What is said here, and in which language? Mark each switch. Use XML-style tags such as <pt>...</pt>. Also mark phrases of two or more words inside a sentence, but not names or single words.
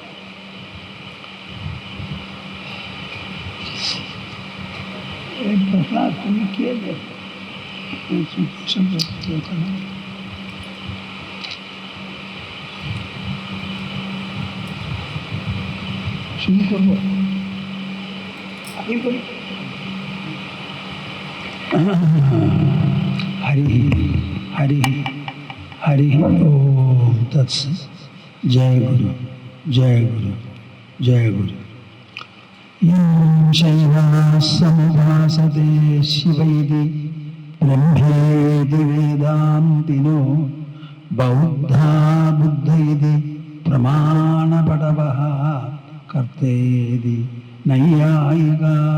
<bn>এই প্রহ্লাদ তুমি কে দেখো সব ওখানে শুরু করবো। আপনি বলুন।</bn> <sa>हरि हरि हरि ओम तत्सत। जय गुरु जय गुरु जय गुरु। यं शैवासमुपासते शिवैति ब्रह्मेति वेदान्तिनो बौद्धा बुद्ध इति प्रमाणपटवः कर्तेति नैयायिका</sa>